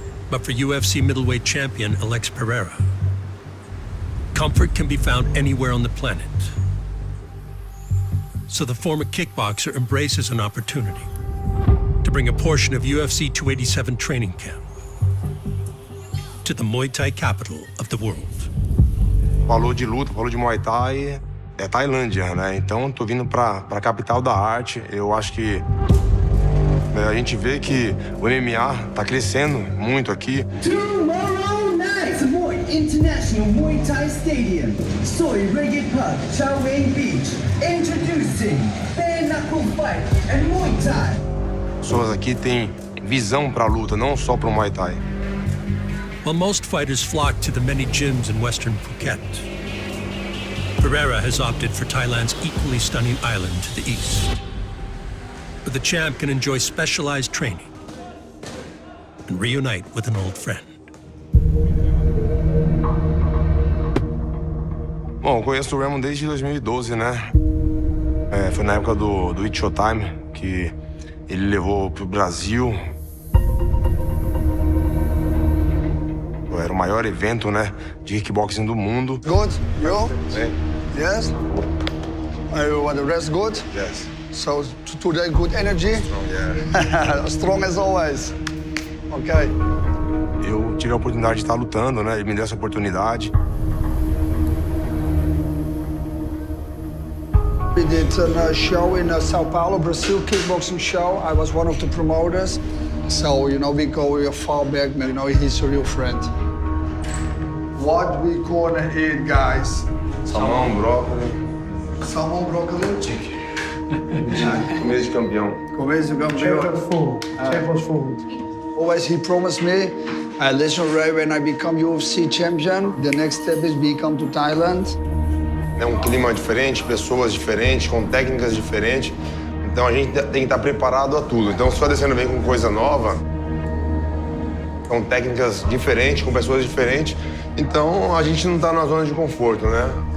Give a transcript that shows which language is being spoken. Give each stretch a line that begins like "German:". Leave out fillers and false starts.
English: But for UFC middleweight champion Alex Pereira, comfort can be found anywhere on the planet. So the former kickboxer embraces an opportunity to bring a portion of UFC 287 training camp to the Muay Thai capital of the world.
Portuguese: Falou de luta, falou de Muay Thai, é Tailândia, né? Então tô vindo pra capital da arte. Eu acho que a gente vê que o MMA tá crescendo muito aqui.
English: Tomorrow night, Muay International Muay Thai Stadium, Soy Reggae Park, Chow Wing Beach, introducing bare knuckle fight and Muay Thai.
Portuguese: As pessoas aqui têm visão pra luta, não só pro Muay Thai.
English: While most fighters flock to the many gyms in Western Phuket, Pereira has opted for Thailand's equally stunning island to the east, where the champ can enjoy specialized training and reunite with an old friend.
Portuguese: Bom, eu conheço o Ramon desde 2012, né? Foi na época do It Showtime que ele levou pro Brasil. Era o maior evento, né, de kickboxing do mundo.
English: Good, you?
Portuguese: É.
English: Yes? Are the rest good? Yes. So today good energy? Strong, yeah. Strong as always. Okay.
Portuguese: Eu tive a oportunidade de estar lutando, né? Ele me deu essa oportunidade.
English: We did a show in Sao Paulo, Brazil, kickboxing show. I was one of the promoters. So, you know, we go far back, you know, he's a real friend. What we gonna eat, guys?
Portuguese: Salmão, brócolis. Salmão, brócolis. Começo de campeão. Começo de campeão.
English: Champions food. Always he promised me, listen, Ray, when I become UFC champion, the next step is become to Thailand.
Portuguese: É um clima diferente, pessoas diferentes, com técnicas diferentes. Então a gente tem que estar preparado a tudo. Então se o Adesanya vem com coisa nova, com técnicas diferentes, com pessoas diferentes, então a gente não está na zona de conforto, né?